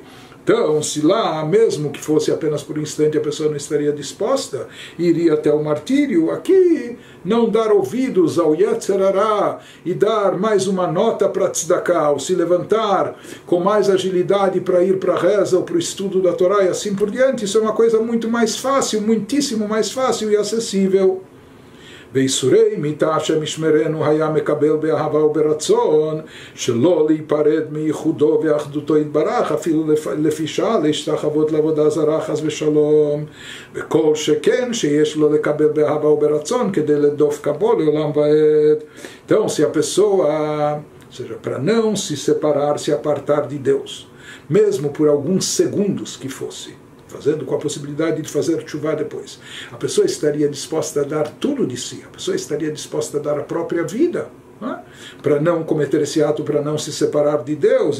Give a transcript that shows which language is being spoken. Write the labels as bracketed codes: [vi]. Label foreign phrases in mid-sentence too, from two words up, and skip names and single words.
[pt] Então, se lá, mesmo que fosse apenas por um instante, a pessoa não estaria disposta, iria até o martírio, aqui não dar ouvidos ao [he] יצר הרע [pt] e dar mais uma nota para tzedakah, ou se levantar com mais agilidade para ir para a reza ou para o estudo da Torá e assim por diante, isso é uma coisa muito mais fácil, muitíssimo mais fácil e acessível. [he] ואיסורי מיתה השם ישמרנו היה מקבל באהבה וברצון שלא להיפרד מייחודו ואחדותו יתברך אפילו לפי שעה להשתחוות לעבודה זרה חס ושלום, וכל שכן שיש לו לקבל באהבה וברצון כדי לדוף קבו לעולם ועד. [pt] Então, se a pessoa, ou seja, para não se separar, se apartar de Deus, mesmo por alguns segundos que fosse, fazendo com a possibilidade de fazer tshuva depois, a pessoa estaria disposta a dar tudo de si, a pessoa estaria disposta a dar a própria vida, para não cometer esse ato, para não se separar de Deus.